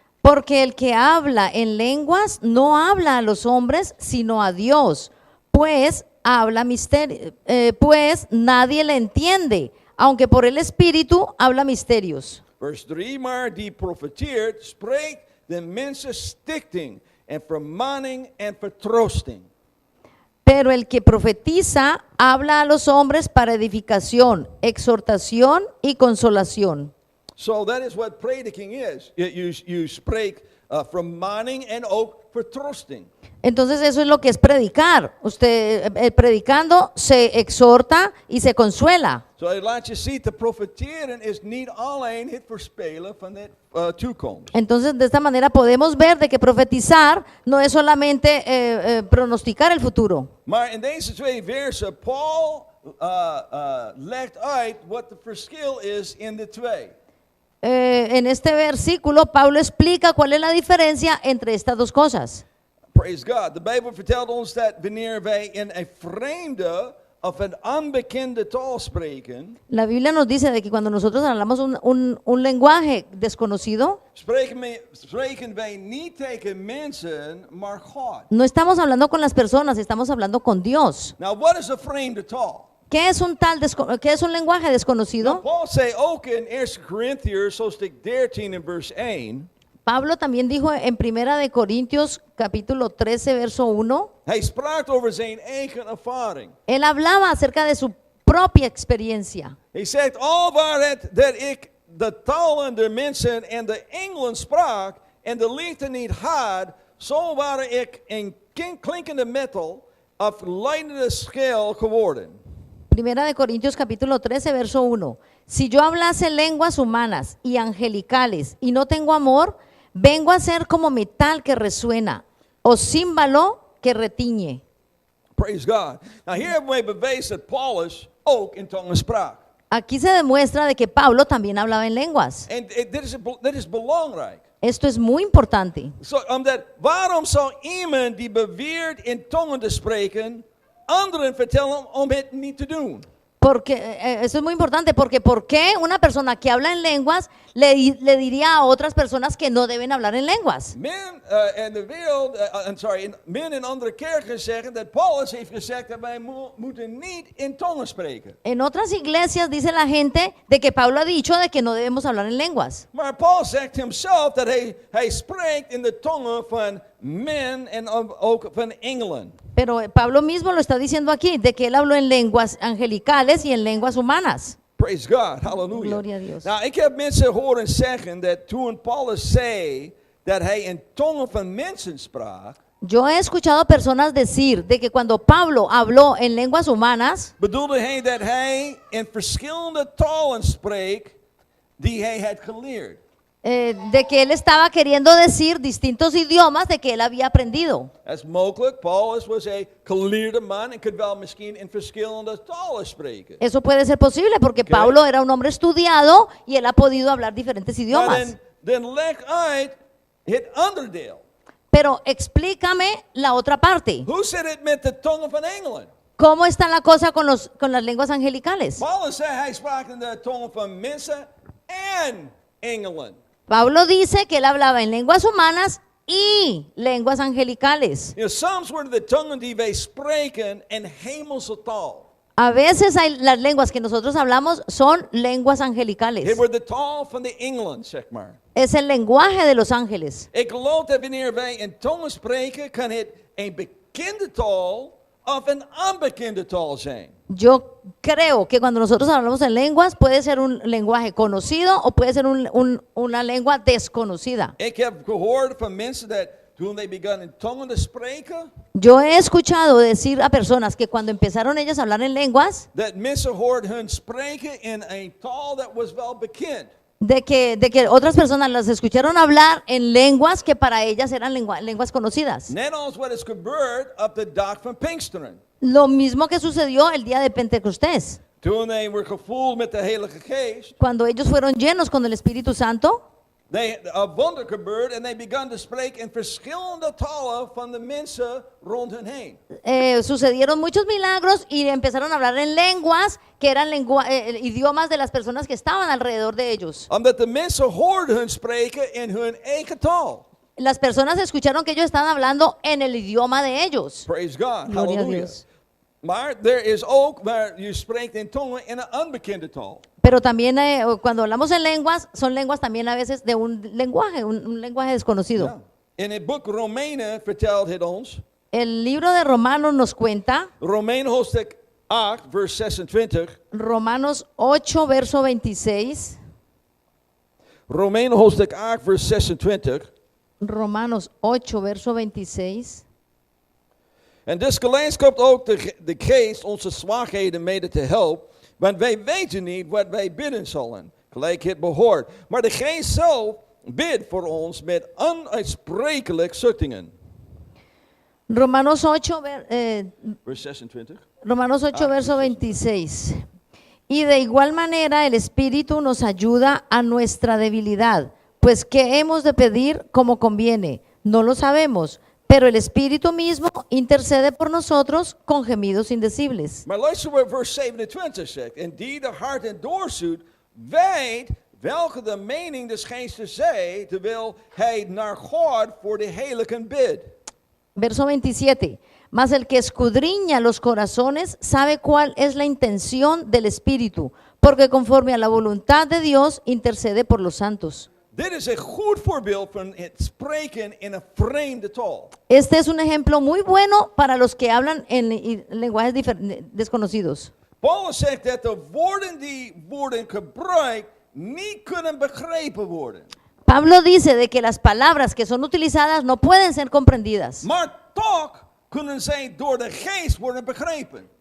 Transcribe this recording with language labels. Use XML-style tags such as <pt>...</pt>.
<es>Porque el que habla en lenguas no habla a los hombres, sino a Dios, pues habla misterio, pues nadie le entiende, aunque por el Espíritu habla misterios.</es> <nl>Vers 3, maar die profeteert, spreekt de mensen stichting en vermaning en vertroosting.</nl> <es>Pero el que profetiza habla a los hombres para edificación, exhortación y consolación.</es> <en>So that is what prediking is. You</en> <nl>spreekt vermaning en ook vertroosting.</nl> <es>Entonces eso es lo que es predicar. Usted predicando se exhorta y se consuela.</es> <nl>So laat je zien, te profeteren is niet alleen het voorspelen van de toekomst.</nl> <es>Entonces de esta manera podemos ver de que profetizar no es solamente pronosticar el futuro.</es> <nl>Maar in deze twee versen, Paul legt uit wat de verschil is in de twee.</nl> <es>En este versículo Pablo explica cuál es la diferencia entre estas dos cosas.</es> <en>Praise God.</en> <nl>De Bijbel vertelt ons dat wanneer wij in een vreemde of een onbekende taal spreken,</nl> <es>La Biblia nos dice de que cuando nosotros hablamos un lenguaje desconocido,</es> <nl>spreken wij niet tegen mensen, maar God.</nl> <es>no estamos hablando con las personas, estamos hablando con Dios.</es> <en>Now, what is a</en> <nl>vreemde taal?</nl> <es>¿Qué es qué es un lenguaje</es> <nl>Nou,</nl> <es>desconocido?</es> <nl>Paul zei ook in 1 Corinthiërs, hoofdstuk 13 en vers 1.</nl> <es>Pablo también dijo en Primera de Corintios capítulo 13 verso 1,</es> <nl>Hij sprak over zijn eigen ervaring.</nl> <es>él hablaba acerca de su propia experiencia.</es> <nl>Hij zegt, al waar het dat ik de talen der mensen en de engelen sprak en de liefde niet had, zo waren ik een klinkende metal of leidende schel geworden.</nl> <es>Primera de Corintios capítulo 13 verso 1. Si yo hablase lenguas humanas y angelicales y no tengo amor, vengo a ser como metal que resuena o címbalo que retiñe.</es> <en>Praise God.</en> <nl>Nou, hier hebben wij bewezen dat Paulus ook in tongen sprak.</nl> <es>Aquí se demuestra de que Pablo también hablaba en lenguas.</es> <nl>En dit is belangrijk.</nl> <es>Esto es muy importante.</es> <nl>Waarom zou iemand die beweert in tongen te spreken, anderen vertellen om het niet te doen?</nl> <es>Porque eso es muy importante, porque ¿por qué una persona que habla en lenguas le diría a otras personas que no deben hablar en lenguas?</es> <nl>Men in de wereld, men in andere kerken zeggen dat Paulus heeft gezegd dat wij moeten niet in tongen spreken.</nl> <es>En otras iglesias dice la gente de que Pablo ha dicho de que no debemos hablar en lenguas.</es> <nl>Maar Paul zegt hemzelf dat hij spreekt in de tongen van men en ook van engelen.</nl> <es>Pero Pablo mismo lo está diciendo aquí, de que él habló en lenguas angelicales y en lenguas humanas.</es> <en>Praise God, hallelujah.</en> <es>Gloria a Dios.</es> <nl>Nou, ik heb mensen horen zeggen dat toen Paulus zei dat hij in tongen van mensen sprak,</nl> <es>Yo he escuchado personas decir de que cuando Pablo habló en lenguas humanas,</es> <nl>bedoelde hij dat hij in verschillende talen spreekt die hij had geleerd.</nl> <es>de que él estaba queriendo decir distintos idiomas de que él había aprendido.</es> <nl>Dat is mogelijk. Paulus was een geleerde man en kon wel misschien in verschillende talen spreken.</nl> <es>Eso puede ser posible porque Pablo era un hombre estudiado y él ha podido hablar diferentes</es> <nl>Maar</nl> <es>idiomas.</es> <nl>dan leg uit het andere deel.</nl> <es>Pero explícame la otra parte.</es> <nl>Hoe zit het met de tongen van engelen?</nl> <es>¿Cómo está la cosa con las lenguas angelicales?</es> <nl>Paulus zei hij sprak in de tongen van mensen en engelen.</nl> <es>Pablo dice que él hablaba en lenguas humanas y lenguas angelicales.</es> <nl>Soms worden de tongen die wij spreken een hemelse taal.</nl> <es>A veces las lenguas que nosotros hablamos son lenguas</es> <nl>Het</nl> <es>angelicales.</es> <nl>wordt de taal van de engelen, zeg maar.</nl> <es>Es el lenguaje de los ángeles.</es> <nl>Ik geloof dat wanneer wij in tongen spreken, kan het een bekende taal of een onbekende taal zijn.</nl> <es>Yo creo que cuando nosotros hablamos en lenguas puede ser un lenguaje conocido o puede ser una lengua desconocida.</es> <nl>Ik heb gehoord van mensen dat toen</nl> <en>they began</en> <nl>in tongen te spreken,</nl> <es>Yo he escuchado decir a personas que cuando empezaron ellas a hablar en lenguas,</es> <nl>dat mensen hoorden hun spreken in een taal dat was wel bekend.</nl> <es>de que otras personas las escucharon hablar en lenguas que para ellas eran lenguas conocidas.</es> <nl>Net als wat is gebeurd op de dag van Pinksteren.</nl> <es>Lo mismo que sucedió el día de Pentecostés,</es> <nl>Toen</nl> <en>they were</en> <nl>gevuld met de Heilige Geest,</nl> <es>cuando ellos fueron llenos con el Espíritu Santo.</es> <nl>een wonder gebeurd en</nl> <en>they began</en> <nl>te spreken in verschillende talen van de mensen rond hen heen.</nl> <es>Sucedieron muchos milagros y empezaron a hablar en lenguas que eran idiomas de las personas que estaban alrededor de ellos.</es> <nl>Omdat de mensen hoorden hun spreken in hun eigen taal.</nl> <es>Las personas escucharon que ellos estaban hablando en el idioma de ellos.</es> <en>Praise God,</en> <es>Gloria a</es> <en>hallelujah.</en> <es>Dios.</es> <nl>Maar er is ook waar je spreekt in tongen in een onbekende taal.</nl> <es>Pero también cuando hablamos en lenguas, son lenguas también a veces de un lenguaje, un lenguaje desconocido.</es> <nl>Ja. In het boek Romeinen vertelt het ons,</nl> <es>El libro de Romanos nos cuenta,</es> <nl>Romeinen hoofdstuk 8, vers 26.</nl> <es>Romanos 8, verso 26.</es> <nl>Romeinen hoofdstuk 8, vers 26.</nl> <es>Romanos 8, verso 26.</es> <nl>En desgelijks komt ook de geest onze zwakheden mede te helpen, want wij weten niet wat wij bidden zullen, gelijk het behoort. Maar de geest zelf bidt voor ons met onuitsprekelijk zuchtingen.</nl> <es>Romanos 8,</es> <nl>Vers 26.</nl> <es>Romanos 8, verso 26. Y de igual manera el Espíritu nos ayuda a nuestra debilidad, pues ¿qué hemos de pedir como conviene? No lo sabemos, pero el Espíritu mismo intercede por nosotros con gemidos indecibles.</es> <nl>Maar luister wat vers 27 zegt. En die de hart en doorzoekt, weet welke de mening des geestes zij, terwijl hij naar God voor de heiligen bidt.</nl> <es>Verso 27. Mas el que escudriña los corazones sabe cuál es la intención del Espíritu, porque conforme a la voluntad de Dios intercede por los santos.</es> <nl>Dit is een goed voorbeeld van het spreken in een vreemde taal.</nl> <es>Este es un ejemplo muy bueno para los que hablan en lenguajes desconocidos.</es> <nl>Paulus zegt dat de woorden die worden gebruikt niet kunnen begrepen worden.</nl> <es>Pablo dice de que las palabras que son utilizadas no pueden ser comprendidas,</es> <nl>Maar toch kunnen zij door de geest worden begrepen.</nl>